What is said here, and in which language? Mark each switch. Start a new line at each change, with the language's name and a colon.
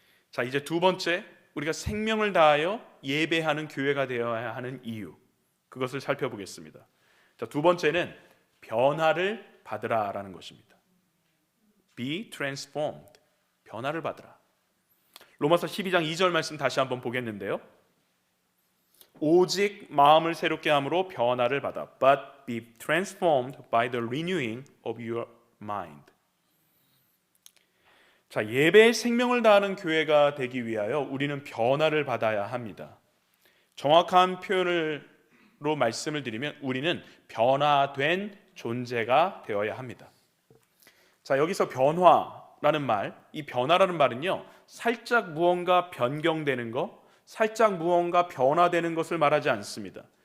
Korean: 자, 이제 두 번째, 우리가 생명을 다하여 예배하는 교회가 되어야 하는 이유, 그것을 살펴보겠습니다. 자, 두 번째는 변화를 받으라라는 것입니다.
English: Be transformed.
Korean: 변화를 받으라. 로마서 12장 2절 말씀 다시 한번 보겠는데요. 오직 마음을 새롭게 함으로 변화를 받아.
English: But be transformed by the renewing of your mind.
Korean: 자, 예배에 생명을 다하는 교회가 되기 위하여 우리는 변화를 받아야 합니다. 정확한 표현으로 말씀을 드리면 우리는 변화된 존재가 되어야 합니다. 자, 여기서 변화라는 말, 이 변화라는 말은요, 살짝 무언가 변경되는 것, 살짝 무언가 변화되는 것을 말하지 않습니다.